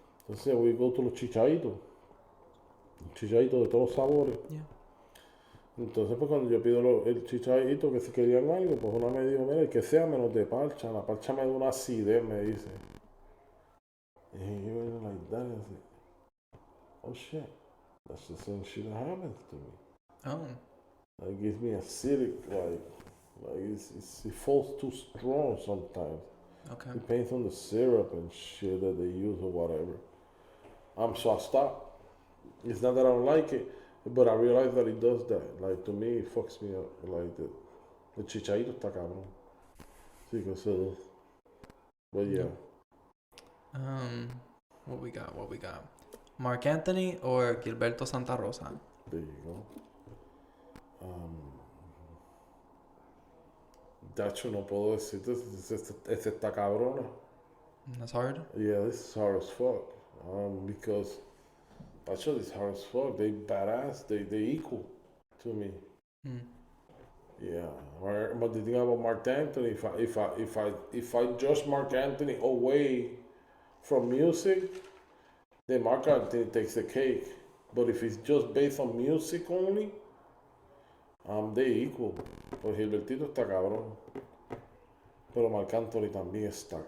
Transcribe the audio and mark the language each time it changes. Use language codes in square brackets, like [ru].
[es] Entonces [en] we go to [es] los chichaditos de todos los sabores. [en] Yeah. [es] Entonces pues cuando yo pido el chichadito que si querían algo, pues una me dijo, mira, el que sea menos de parcha, la parcha me da una acidez, me dice. [en] And you were like that, and I said, oh shit, that's the same shit that happens to me. Oh. Like, it gives me acidic, it falls too strong sometimes. Okay. It depends on the syrup and shit that they use or whatever. So I stop. It's not that I don't like it, but I realize that it does that. Like, to me, it fucks me up. Like, the chichadito [es] está cabrón. Sí, que se... [en] But yeah. What we got? Mark Anthony or Gilberto Santa Rosa? There you go. [es] Dacho, no puedo decirte, ese está cabrona. [en] That's hard? Yeah, this is hard as fuck. Because Dacho, this is hard as fuck. They badass, they equal to me. Yeah. But the thing about Mark Anthony, if I judge Mark Anthony away from music, The Mark Anthony takes the cake. But if it's just based on music only, they equal. [es] Pues Gilbertito está cabrón. Pero Marc Anthony también está.